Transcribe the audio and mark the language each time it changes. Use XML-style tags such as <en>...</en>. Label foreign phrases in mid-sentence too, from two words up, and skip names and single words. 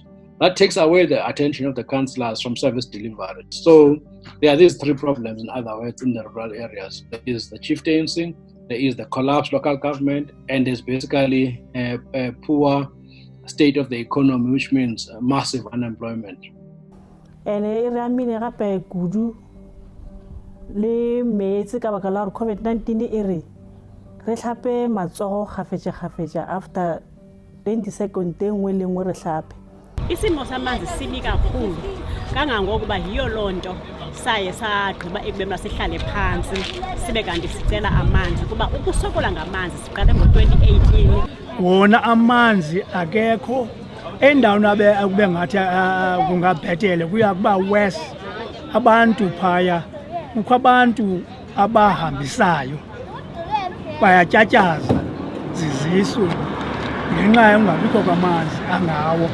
<en>That takes away the attention of the councillors from service delivery. So there are these three problems, in other words, in the rural areas. There is the chieftaincy, there is the collapsed local government, and there's basically a poor state of the economy, which means massive unemployment.</en> <nso>And kudu le metsi ka baka la COVID-19 ere re hlape matsogo gafetša</nso> <en>after 20 seconds</en> <nso>engwe le engwe re hlape.</nso> <xh>Isimo samanzi sibi kakhulu kangangokuba yiyo lonto saye sagqiba ekubeni sihlale phansi sibe kanti sicela amanzi kuba ukusokola ngamanzi siqale ngo-2018. Wona amanzi akekho endaweni akube ngathi kungabhetele kuya kuba west abantu phaya kukho abantu abahambisayo bayatyatyaza zizisu ngenxa yokungabikho kwamanzi angawo.</xh>